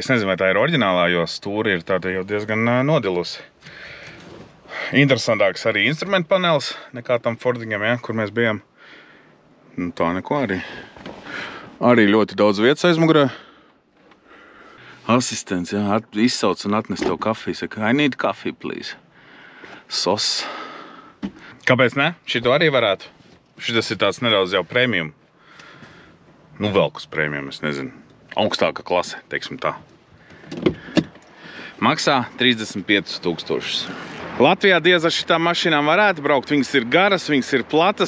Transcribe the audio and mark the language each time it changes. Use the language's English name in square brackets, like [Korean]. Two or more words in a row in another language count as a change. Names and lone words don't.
[Latvian] Es nezinu, vai tā ir oriģinālā, jo stūre ir tāda jau diezgan nodilusi. Interesantāks arī instrumentu panelis nekā tam Fordiņam, ja, kur mēs bijām. Nu, tā neko arī. Arī ļoti daudz vietas aizmugurē. Asistents, ja, izsauc un atnes tev kafiju. Saka, [English] I need coffee, please. Sos. [Latvian] Kāpēc ne? Šito arī varētu. Šitas ir tāds nedaudz jau premium. Nu, vēl kas premium, es nezinu. Augstāka klase, teiksim tā. Maksā 35 000. Latvijā diez ar šitām mašīnām varētu braukt. Viņas ir garas, viņas ir platas.